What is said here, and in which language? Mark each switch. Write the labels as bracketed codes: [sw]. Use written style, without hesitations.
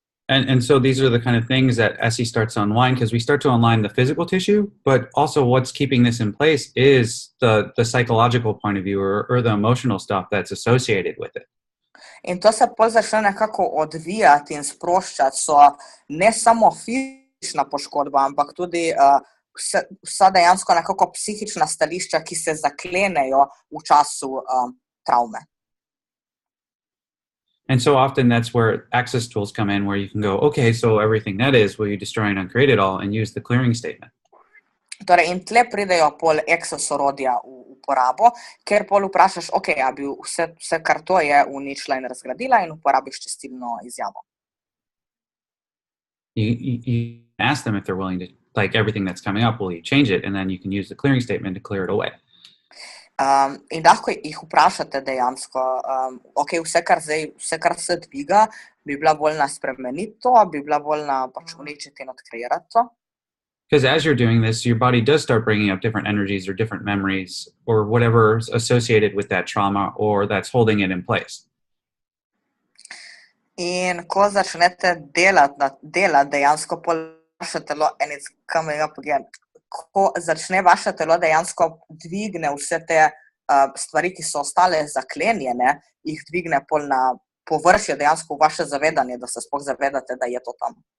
[en] And so these are the kind of things that ESSE starts to unwind, because we start to unwind the physical tissue, but also what's keeping this in place is the psychological point of view or the emotional stuff that's associated with it. [sl] In to se pol začne nekako odvijati in sproščati, so ne samo fizična poškodba, ampak tudi vsa dejansko nekako psihična stališča, ki se zaklenejo v času travme. [en] And so often that's where access tools come in, where you can go, okay, so everything that is, will you destroy and uncreate it all, and use the clearing statement. [sl] Torej, in tle pridejo pol ESSE orodja v uporabo, ker pol vprašaš, ok, a bi vse kar to je uničila in razgradila in uporabiš čistilno izjavo. [en] You ask them if they're willing to, like everything that's coming up, will you change it? And then you can use the clearing statement to clear it away. [sl] In lahko jih vprašate dejansko, ok, vse kar se dviga, bi bila voljna spremeniti to, bi bila voljna pač uničiti in odkreirati to. [en] Because as you're doing this, your body does start bringing up different energies or different memories or whatever's associated with that trauma or that's holding it in place. [sl] In ko začnete delati dejansko pol vaše telo, [en] and it's coming up again, [sl] ko začne vaše telo dejansko dvigne vse te stvari, ki so ostale zaklenjene, jih dvigne pol na površje dejansko v vaše zavedanje, da se sploh zavedate, da je to tam.